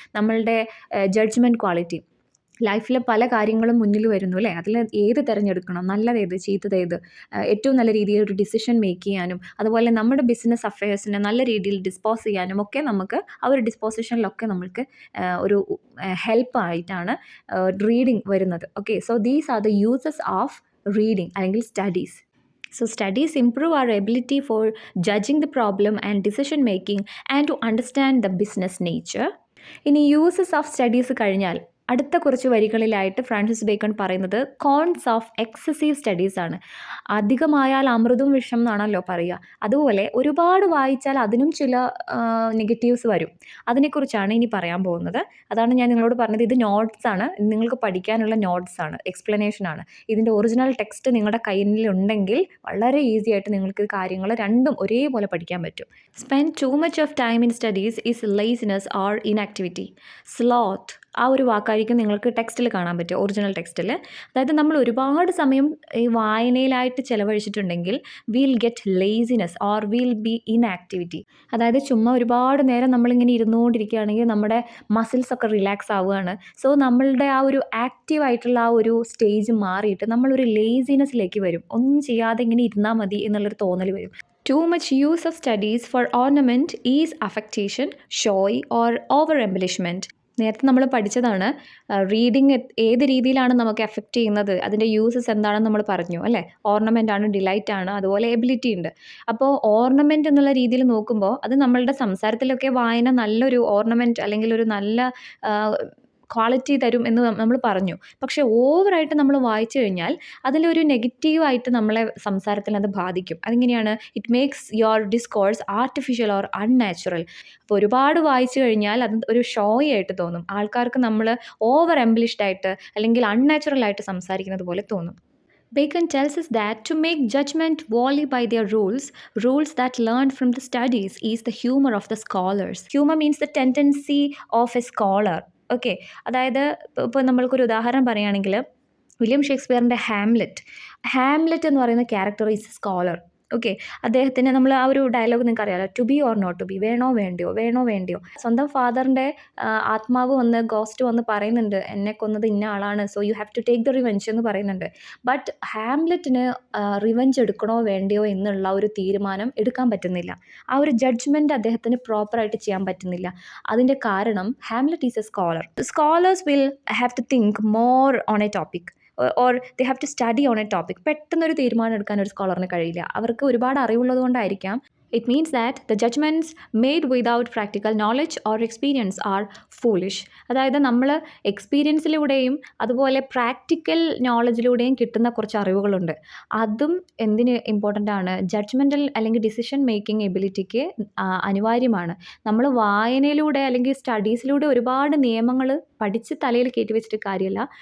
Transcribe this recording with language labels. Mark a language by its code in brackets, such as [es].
[ml] നമ്മളുടെ judgement quality. ലൈഫിൽ പല കാര്യങ്ങളും മുന്നിൽ വരുന്നു അല്ലേ, അതിൽ ഏത് തിരഞ്ഞെടുക്കണം, നല്ലതേത് ചീത്തതേത്, ഏറ്റവും നല്ല രീതിയിൽ ഒരു ഡിസിഷൻ മേക്ക് ചെയ്യാനും അതുപോലെ നമ്മുടെ ബിസിനസ് അഫയേഴ്സിനെ നല്ല രീതിയിൽ ഡിസ്പോസ് ചെയ്യാനും ഒക്കെ നമുക്ക് ആ ഒരു ഡിസ്പോസിഷനിലൊക്കെ നമ്മൾക്ക് ഒരു ഹെൽപ്പായിട്ടാണ് റീഡിങ് വരുന്നത്. [en] Okay, so these are the uses of reading അല്ലെങ്കിൽ studies. So studies improve our ability for judging the problem and decision making and to understand the business nature. [ml] ഇനി യൂസസ് ഓഫ് സ്റ്റഡീസ് കഴിഞ്ഞാൽ അടുത്ത കുറച്ച് വരികളിലായിട്ട് Francis bacon പറയുന്നത് cons of excessive studies ആണ്. അധികമായാൽ അമൃതും വിഷം എന്നാണല്ലോ പറയുക. അതുപോലെ ഒരുപാട് വായിച്ചാൽ അതിനും ചില നെഗറ്റീവ്സ് വരും. അതിനെക്കുറിച്ചാണ് ഇനി പറയാൻ പോകുന്നത്. അതാണ് ഞാൻ നിങ്ങളോട് പറഞ്ഞത്. ഇത് നോട്ട്സാണ്, നിങ്ങൾക്ക് പഠിക്കാനുള്ള നോട്ട്സാണ്, എക്സ്പ്ലനേഷനാണ്. ഇതിൻ്റെ ഒറിജിനൽ ടെക്സ്റ്റ് നിങ്ങളുടെ കയ്യിലുണ്ടെങ്കിൽ വളരെ ഈസി ആയിട്ട് നിങ്ങൾക്ക് കാര്യങ്ങൾ രണ്ടും ഒരേപോലെ പഠിക്കാൻ പറ്റും. [en] Spend too much of time in studies is laziness or inactivity. [ml] Sloth, ആ ഒരു വാക്കായിരിക്കും നിങ്ങൾക്ക് ടെക്സ്റ്റിൽ കാണാൻ പറ്റുക, ഒറിജിനൽ ടെക്സ്റ്റിൽ. അതായത് നമ്മൾ ഒരുപാട് സമയം ഈ വായനയിലായിട്ട് ചിലവഴിച്ചിട്ടുണ്ടെങ്കിൽ [en] Will get laziness or will be inactivity. [ml] അതായത് ചുമ്മാ ഒരുപാട് നേരം നമ്മളിങ്ങനെ ഇരുന്നുകൊണ്ടിരിക്കുകയാണെങ്കിൽ നമ്മുടെ മസിൽസ് ഒക്കെ റിലാക്സ് ആവുകയാണ്. സോ നമ്മളുടെ ആ ഒരു ആക്റ്റീവായിട്ടുള്ള ആ ഒരു സ്റ്റേജ് മാറിയിട്ട് നമ്മളൊരു ലേസിനെസ്സിലേക്ക് വരും. ഒന്നും ചെയ്യാതെ ഇങ്ങനെ ഇരുന്നാൽ മതി എന്നുള്ളൊരു തോന്നൽ വരും. [en] Too much use of studies for ornament is affectation, show or over embellishment. [ml] നേരത്തെ നമ്മൾ പഠിച്ചതാണ് റീഡിങ് ഏത് രീതിയിലാണ് നമുക്ക് എഫക്റ്റ് ചെയ്യുന്നത്, അതിൻ്റെ യൂസസ് എന്താണെന്ന് നമ്മൾ പറഞ്ഞു അല്ലേ. ഓർണമെൻ്റ് ആണ്, ഡിലൈറ്റ് ആണ്, അതുപോലെ എബിലിറ്റി ഉണ്ട്. അപ്പോൾ ഓർണമെൻ്റ് എന്നുള്ള രീതിയിൽ നോക്കുമ്പോൾ അത് നമ്മളുടെ സംസാരത്തിലൊക്കെ വായന നല്ലൊരു ഓർണമെൻ്റ് അല്ലെങ്കിൽ ഒരു നല്ല ക്വാളിറ്റി തരും എന്ന് നമ്മൾ പറഞ്ഞു. പക്ഷേ ഓവറായിട്ട് നമ്മൾ വായിച്ചു കഴിഞ്ഞാൽ അതിലൊരു നെഗറ്റീവായിട്ട് നമ്മളെ സംസാരത്തിൽ അത് ബാധിക്കും. അതെങ്ങനെയാണ്? [en] It makes your discourse artificial or unnatural. [ml] അപ്പോൾ ഒരുപാട് വായിച്ചു കഴിഞ്ഞാൽ അത് ഒരു ഷോ ആയിട്ട് തോന്നും. ആൾക്കാർക്ക് നമ്മൾ ഓവർ എംബിലിഷ്ഡ് ആയിട്ട് അല്ലെങ്കിൽ അൺനാച്ചുറൽ ആയിട്ട് സംസാരിക്കുന്നത് പോലെ തോന്നും. [en] Bacon tells us that to make judgment wholly by their rules that learned from the studies is the humor of the scholars. Humor means the tendency of a scholar. [ml] Okay, അതായത് ഇപ്പോൾ നമ്മൾക്കൊരു ഉദാഹരണം പറയുകയാണെങ്കിൽ William ഷേക്സ്പിയറിൻ്റെ Hamlet എന്ന് പറയുന്ന character is scholar. Okay, അദ്ദേഹത്തിന് നമ്മൾ ആ ഒരു ഡയലോഗ് നിങ്ങൾക്ക് അറിയാമല്ലോ, [en] to be or not to be, [ml] വേണോ വേണ്ടിയോ. സ്വന്തം ഫാദറിൻ്റെ ആത്മാവ് ഗോസ്റ്റ് വന്ന് പറയുന്നുണ്ട്, എന്നെ കൊന്നത് ഇന്ന ആളാണ്, [en] so you have to take the revenge [ml] എന്ന് പറയുന്നുണ്ട്. ബട്ട് ഹാംലെറ്റിന് റിവെഞ്ച് എടുക്കണോ വേണ്ടിയോ എന്നുള്ള ഒരു തീരുമാനം എടുക്കാൻ പറ്റുന്നില്ല. ആ ഒരു ജഡ്ജ്മെൻറ്റ് അദ്ദേഹത്തിന് പ്രോപ്പറായിട്ട് ചെയ്യാൻ പറ്റുന്നില്ല. അതിൻ്റെ കാരണം [en] Hamlet is a scholar. Scholars will have to think more on a topic. Or they have to study on a topic. [ml] പെട്ടെന്നൊരു തീരുമാനം എടുക്കാൻ ഒരു സ്കോളറിന് കഴിയില്ല. അവർക്ക് ഒരുപാട് അറിവുള്ളത് കൊണ്ടായിരിക്കാം. [en] It means that the judgments made without practical knowledge or experience are foolish. [ml] അതായത് നമ്മൾ എക്സ്പീരിയൻസിലൂടെയും അതുപോലെ പ്രാക്ടിക്കൽ നോളജിലൂടെയും കിട്ടുന്ന കുറച്ച് അറിവുകളുണ്ട്. അതും എന്തിന് ഇമ്പോർട്ടൻ്റ് ആണ്? ജഡ്ജ്മെൻ്റൽ അല്ലെങ്കിൽ ഡിസിഷൻ മേക്കിംഗ് എബിലിറ്റിക്ക് അനിവാര്യമാണ്. നമ്മൾ വായനയിലൂടെ അല്ലെങ്കിൽ സ്റ്റഡീസിലൂടെ ഒരുപാട് നിയമങ്ങൾ പഠിച്ച് തലയിൽ കയറ്റി വെച്ചിട്ട് കാര്യമില്ല.